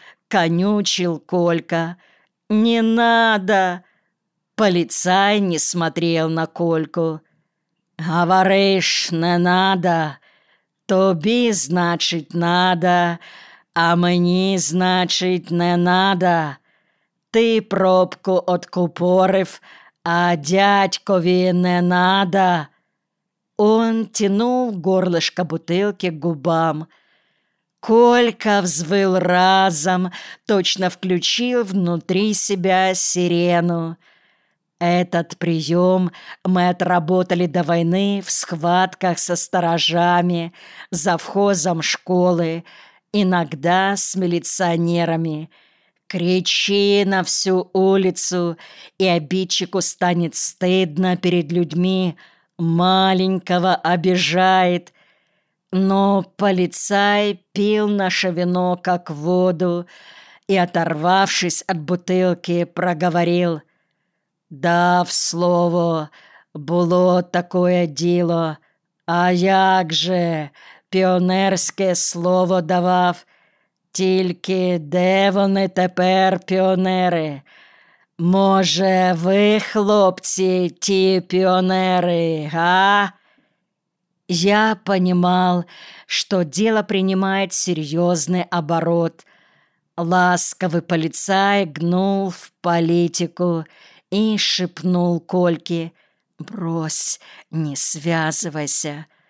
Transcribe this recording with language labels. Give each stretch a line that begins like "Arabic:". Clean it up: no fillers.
Russian: — конючил Колька. «Не надо!» Полицай не смотрел на Кольку. «Говоришь, не надо, тобі, значит, надо, а мені, значит, не надо.
Ukrainian: Ти пробку откупорив, а дядькові не надо».
Russian: Он тянул горлышко бутылки к губам. Колька взвыл разом, точно включил внутри себя сирену. Этот прием мы отработали до войны в схватках со сторожами, завхозом школы, иногда с милиционерами. Кричи на всю улицу, и обидчику станет стыдно перед людьми, маленького обижает. Но полицай пил наше вино как воду и, оторвавшись от бутылки, проговорил:
Ukrainian: «Дав слово, було такое діло, а як же, піонерське слово давав, тільки де вони тепер, піонери? Може, ви, хлопці, ті піонери, га?»
Russian: Я понимал, что дело принимает серьезный оборот. Ласковый полицай гнул в политику и шепнул Кольке: «Брось, не связывайся».